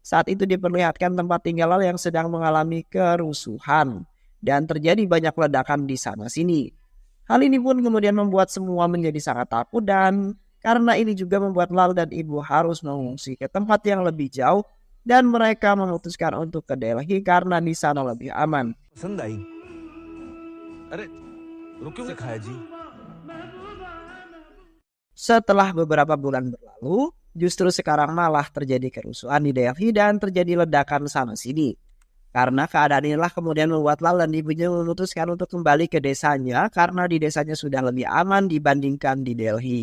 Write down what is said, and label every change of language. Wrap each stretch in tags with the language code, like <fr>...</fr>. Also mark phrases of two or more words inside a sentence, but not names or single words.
<id>Saat itu diperlihatkan tempat tinggal Lal yang sedang mengalami kerusuhan dan terjadi banyak ledakan di sana-sini. Hal ini pun kemudian membuat semua menjadi sangat takut dan karena ini juga membuat Lal dan ibu harus mengungsi ke tempat yang lebih jauh dan mereka memutuskan untuk ke Delhi karena di sana lebih aman.</id> <hi>पसंद आई। अरे रुको सिखाया जी।</hi> <id>Setelah beberapa bulan berlalu, justru sekarang malah terjadi kerusuhan di Delhi dan terjadi ledakan sana-sini. Karena keadaan inilah kemudian membuat Lal dan ibunya memutuskan untuk kembali ke desanya karena di desanya sudah lebih aman dibandingkan di Delhi.</id>